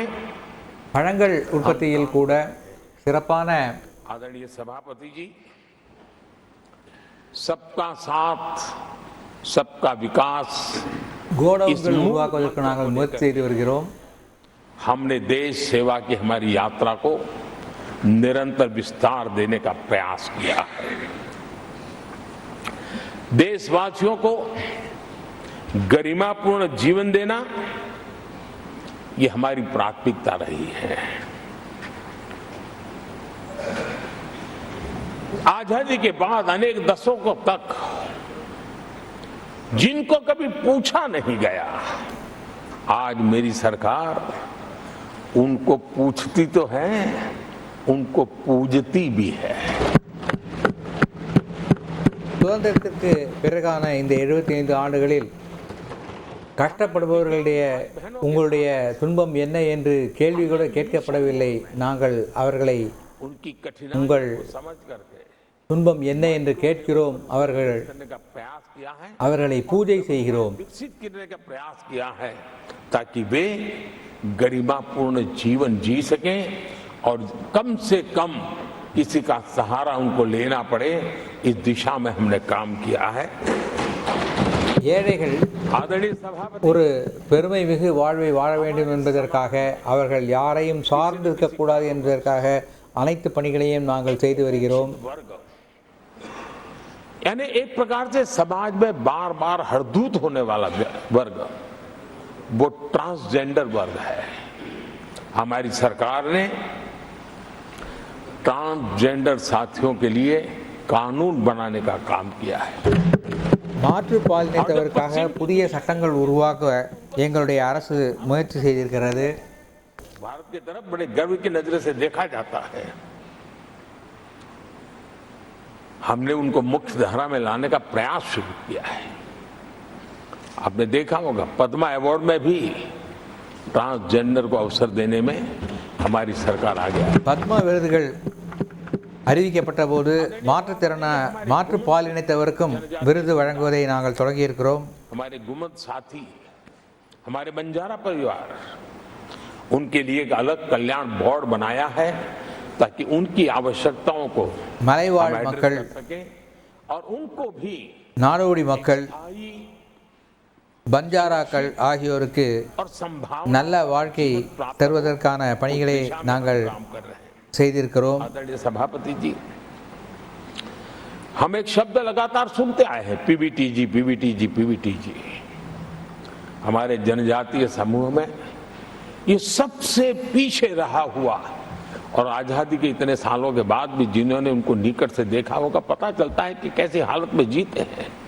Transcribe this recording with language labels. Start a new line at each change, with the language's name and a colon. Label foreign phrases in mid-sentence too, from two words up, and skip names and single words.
Tamil: பழங்கள் உற்பத்தியில் கூட சிறப்பான
Hindi: आदरणीय सभापति जी, सबका साथ सबका विकास
Tamil: கோடவுன்கள் உருவாக்குவதற்கு நாங்கள் முயற்சி செய்து வருகிறோம்.
Hindi: हमने देश सेवा की हमारी यात्रा को निरंतर विस्तार देने का प्रयास किया है। देशवासियों को गरिमापूर्ण जीवन देना ये हमारी प्राथमिकता रही है। आजादी के बाद अनेक दशकों तक जिनको कभी पूछा नहीं गया, आज मेरी सरकार उनको पूछती तो है, उनको पूजती भी है।
Tamil: சுதந்திரத்திற்கு பிறகான இந்த 75 ஆண்டுகளில் கஷ்டப்படுபவர்களுடைய உங்களுடைய துன்பம் என்ன என்று கேள்வி கூட கேட்கப்படவில்லை. நாங்கள் அவர்களை
Hindi: उनकी
Tamil: உங்கள்
Hindi: कठिनाई को समझ करके
Tamil: துன்பம் என்ன என்று கேட்கிறோம்.
Hindi: करने का प्रयास किया है,
Tamil: அவர்களை பூஜை செய்கிறோம்.
Hindi: विकसित करने का प्रयास किया है ताकि वे गरिमापूर्ण जीवन जी सकें और कम से कम किसी का सहारा उनको लेना पड़े, इस दिशा में हमने काम किया है।
Tamil: ஏழைகள்
Hindi: आदरणीय सभापति,
Tamil: ஒரு பெருமை மிகு வாழ்வை வாழ வேண்டும் என்பதற்காக, அவர்கள் யாரையும் சார்ந்து இருக்கக்கூடாது என்பதற்காக அனைத்து பணிகளையும் நாங்கள் செய்து வருகிறோம்.
Hindi: वर्ग यानी एक प्रकार से समाज में बार बार हरदूत होने वाला वर्ग वो ट्रांसजेंडर वर्ग है। हमारी सरकार ने ट्रांसजेंडर साथियों के लिए कानून बनाने का काम किया है।
Tamil: மாற்று பாலினத்தவருக்காக புதிய சட்டங்கள் உருவாக்க எங்களுடைய அரசு முயற்சி செய்திருக்கிறது.
Hindi: भारत की तरफ बड़े गर्व की नजर से देखा जाता है। हमने उनको मुख्य धारा में लाने का प्रयास शुरू किया है। आपने देखा होगा पद्मा अवार्ड में भी ट्रांसजेंडर को अवसर देने में हमारी सरकार आ गया।
Tamil: பத்மா விருதுகள் அறிவிக்கப்பட்ட போது மாற்று பாலினத்தவருக்கும் விருது வழங்குவதை நாங்கள் தொடங்கியிருக்கிறோம்.
Hindi: हमारे गुमत साथी, हमारे बंजारा परिवार, उनके लिए एक अलग कल्याण बोर्ड बनाया है ताकि उनकी आवश्यकताओं को
Tamil: மலைவாழ்
Hindi: हम
Tamil: மக்கள்,
Hindi: address कर सकें और उनको भी
Tamil: நாடோடி மக்கள்,
Hindi: आई
Tamil: பஞ்சாராக்கள் ஆகியோருக்கு
Hindi: और संभावना
Tamil: நல்ல வாழ்க்கை தருவதற்கான பணிகளை நாங்கள்
Hindi: काम कर रहे हैं।
Tamil: செய்திருக்கிறோம்.
Hindi: आदरणीय सभापति जी, हम एक शब्द लगातार सुनते आए हैं, पीबीटीजी पीबीटीजी पीबीटीजी। हमारे जनजातीय समूह में ये सबसे पीछे रहा हुआ और आजादी के इतने सालों के बाद भी जिन्होंने उनको निकट से देखा होगा, पता चलता है कि कैसी हालत में जीते हैं।